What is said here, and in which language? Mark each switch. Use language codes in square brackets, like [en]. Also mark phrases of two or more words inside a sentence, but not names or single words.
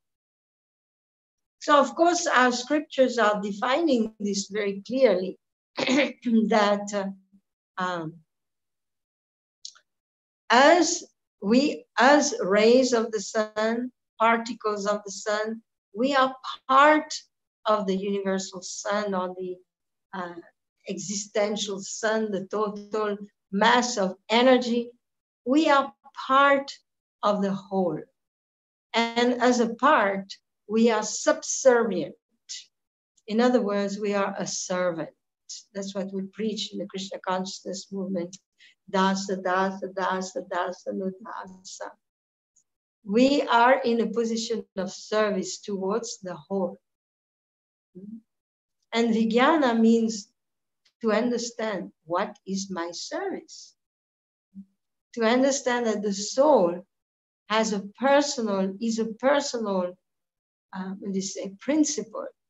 [en] So, of course, our scriptures are defining this very clearly, that as rays of the sun, particles of the sun, we are part of the universal sun, or the existential sun, the total mass of energy. We are part of the whole. And as a part, we are subservient. In other words, we are a servant. That's what we preach in the Krishna consciousness movement. [sa] Dasa, dasa, dasa, dasa, no dasa. [en] We are in a position of service towards the whole. And vijnana means to understand, what is my service? To understand that the soul is a personal principle.